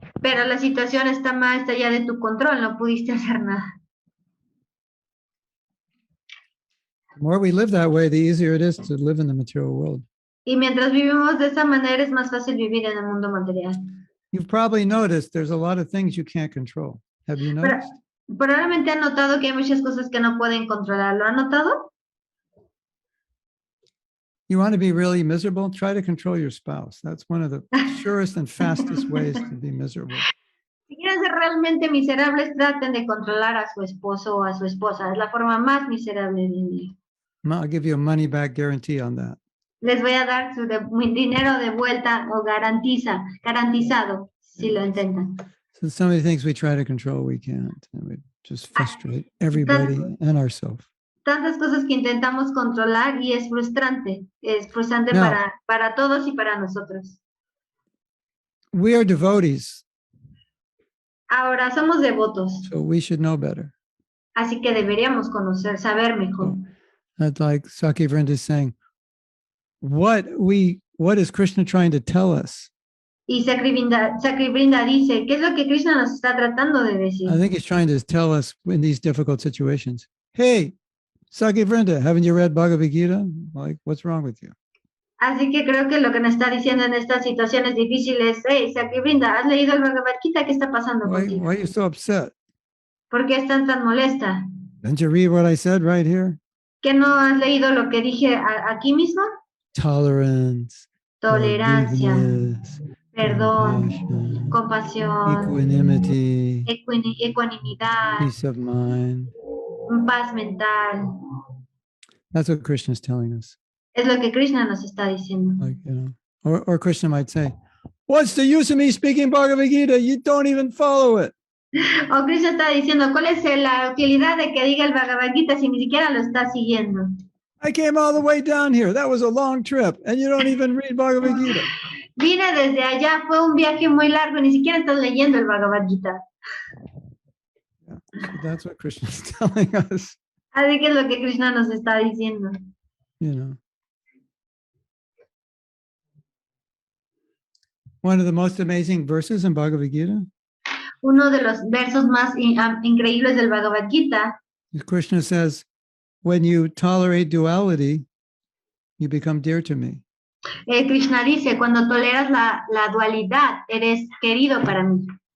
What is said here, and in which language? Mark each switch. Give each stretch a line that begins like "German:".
Spanish: pero la situación está mal, está ya de tu control, no pudiste hacer nada.
English: The more we live that way, the easier it is to live in the material world.
Spanish: Y mientras vivimos de esa manera, es más fácil vivir en el mundo material.
English: You've probably noticed there's a lot of things you can't control. Have you
Spanish: Pero,
English: noticed?
Spanish: probablemente han notado que hay muchas cosas que no pueden controlar. ¿Lo han notado?
English: You want to be really miserable? Try to control your spouse. That's one of the surest and fastest ways to be miserable.
Spanish: Si quieren ser realmente miserables, traten de controlar a su esposo o a su esposa. Es la forma más miserable de vivir.
English: I'll give you a money back guarantee on that.
Spanish: Les voy a dar mi dinero de vuelta o garantizado si lo intentan.
English: So somebody thinks we try to control, we can't. And we just frustrate everybody and ourselves.
Spanish: Tantas cosas que intentamos controlar y es frustrante. Es frustrante
English: No.
Spanish: para todos y para nosotros.
English: We are devotees,
Spanish: Ahora, somos devotos,
English: so we should know better.
Spanish: así que deberíamos saber mejor.
English: That's like Saki Vrinda is saying, what is Krishna trying to tell us?
Spanish: Y Sakri Vrinda dice, ¿qué es lo que Krishna nos está tratando de decir?
English: I think he's trying to tell us in these difficult situations, hey, Saki Vrinda, haven't you read Bhagavad Gita? Like, what's wrong with you?
Spanish: Así que creo que lo que nos está diciendo en estas situaciones difíciles, hey, Sakri Vrinda, ¿has leído el Bhagavad Gita? ¿Qué está pasando contigo?
English: Why are you so upset?
Spanish: ¿Por qué estás tan molesta?
English: Didn't you read what I said right here?
Spanish: ¿Que no has leído lo que dije aquí mismo?
English: Tolerance,
Spanish: Tolerancia,
English: forgiveness,
Spanish: perdón,
English: compassion,
Spanish: compasión,
English: equanimity,
Spanish: ecuanimidad,
English: peace of mind.
Spanish: paz mental.
English: That's what Krishna is telling us.
Spanish: Es lo que Krishna nos está diciendo.
English: Like, or Krishna might say, what's the use of me speaking Bhagavad Gita? You don't even follow it.
Spanish: O Krishna está diciendo, ¿cuál es la utilidad de que diga el Bhagavad Gita si ni siquiera lo está siguiendo?
English: I came all the way down here. That was a long trip. And you don't even read Bhagavad Gita.
Spanish: Vine desde allá, fue un viaje muy largo, ni siquiera estás leyendo el Bhagavad Gita.
English: Yeah, so that's what Krishna is telling us.
Spanish: Así que es lo que Krishna nos está diciendo.
English: You know. One of the most amazing verses in Bhagavad Gita.
Spanish: Uno de los versos más increíbles del Bhagavad Gita,
English: Krishna says, when you tolerate duality, you become dear to me.
Spanish: Krishna dice, cuando toleras la dualidad, eres querido para mí.